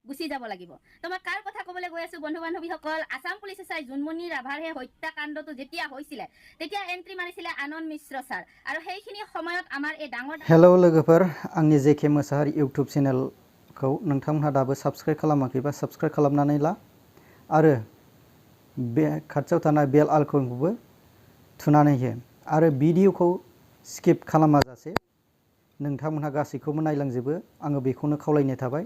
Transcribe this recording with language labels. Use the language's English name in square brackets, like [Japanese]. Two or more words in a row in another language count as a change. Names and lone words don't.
[Assamese] গুচি যাব লাগিব। তো মই কাৰ কথা ক'বলৈ গৈ আছো বন্ধু বান্ধৱীসকল, আসাম পুলিচ এছআই জোনমণি ৰাভাৰ সেই হত্যাকাণ্ডটো যেতিয়া হৈছিলে তেতিয়া এন্ট্ৰি মাৰিছিলে আনন্দ মিশ্ৰ ছাৰ, আৰু সেইখিনি সময়ত আমাৰ এই ডাঙৰ [Bodo] हेलौ लोगोफोर, आंनि जेके मोसाहारि इउटुब चेनेलखौ नोंथांमोनहा दाबो साबस्क्राइब खालामाखैबा साबस्क्राइब खालामनानै ला आरो बे खाथियाव थानाय [English] bell icon [Bodo] थुनानै हो आरो भिडिअखौ स्किप खालामाजासे नोंथांमोनहा गासैखौबो नायलांजोबो, आङो बेखौनो खावलायनाय थाबाय।